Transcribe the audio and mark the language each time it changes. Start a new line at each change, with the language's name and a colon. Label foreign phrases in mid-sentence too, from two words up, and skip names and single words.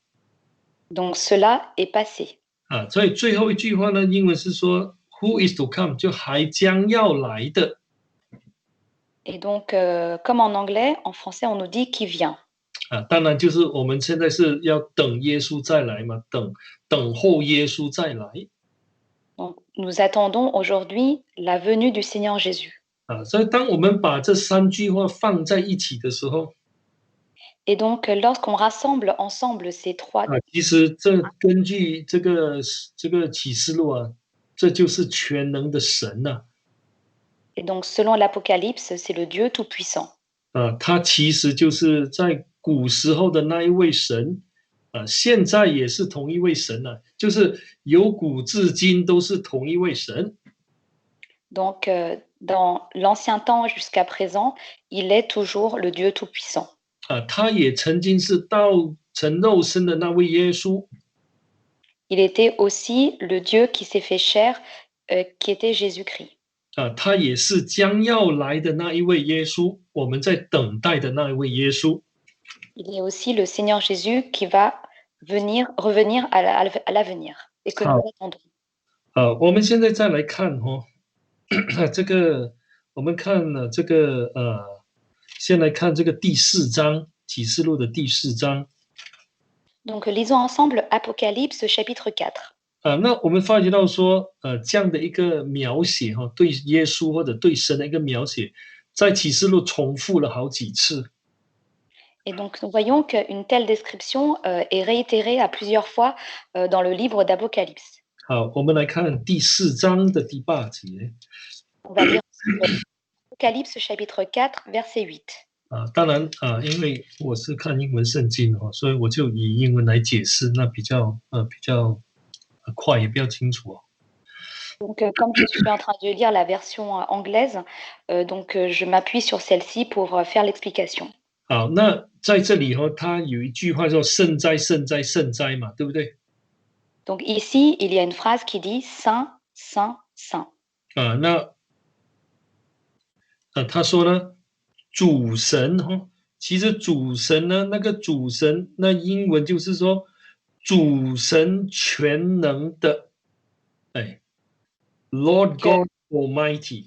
French: Donc, cela est passé.
Chinese: 所以最后一句话呢，英文是说
English: "Who is to come"，
Chinese: 就还将要来的。
French: Et donc, comme en anglais, en français, on nous dit qui vient.
Chinese: 当然就是我们现在是要等耶稣再来嘛，等候耶稣再来。
French: Donc, nous attendons aujourd'hui la venue du Seigneur Jésus.
Chinese: 所以当我们把这三句话放在一起的时候，
French: Et donc, lorsqu'on rassemble ensemble ces trois,
Chinese: 其实这根据这个启示录啊，这就是全能的神呐。
French: et donc selon l'Apocalypse, c'est le Dieu Tout-Puissant.
Chinese: 他其实就是在古时候的那一位神，现在也是同一位神呐，就是由古至今都是同一位神。
French: Donc, dans l'ancien temps jusqu'à présent, il est toujours le Dieu Tout-Puissant.
Chinese: 他也曾经是道成肉身的那位耶稣。
French: Il était aussi le Dieu qui s'est fait chair, qui était Jésus-Christ.
Chinese: 他也是将要来的那一位耶稣，我们在等待的那一位耶稣。
French: Il est aussi le Seigneur Jésus qui va revenir à l'avenir et que nous attendons.
Chinese: 我们现在再来看这个我们看了这个先来看这个第4章启示录的第4章。
French: Donc, lisons ensemble Apocalypse chapitre 4.
Chinese: 那我们发觉到说，这样的一个描写对耶稣或者对神的一个描写，在启示录重复了好几次。
French: Et donc, nous voyons qu'une telle description est réitérée à plusieurs fois dans le livre d'Apocalypse.
Chinese: 好，我们来看第4章的第8节。
French: On va lire Apocalypse chapitre 4, verset 8.
Chinese: 当然因为我是看英文圣经所以我就以英文来解释，那比较快也比较清楚。
French: Donc, comme je suis en train de lire la version anglaise, donc je m'appuie sur celle-ci pour faire l'explication.
Chinese: 好，那在这里它有一句话叫圣哉圣哉圣哉嘛，对不对？
French: Donc ici, il y a une phrase qui dit Saint, Saint, Saint.
Chinese: 那他说呢，主神其实主神呢，那个主神，那英文就是说主神全能的，
English: Lord God Almighty。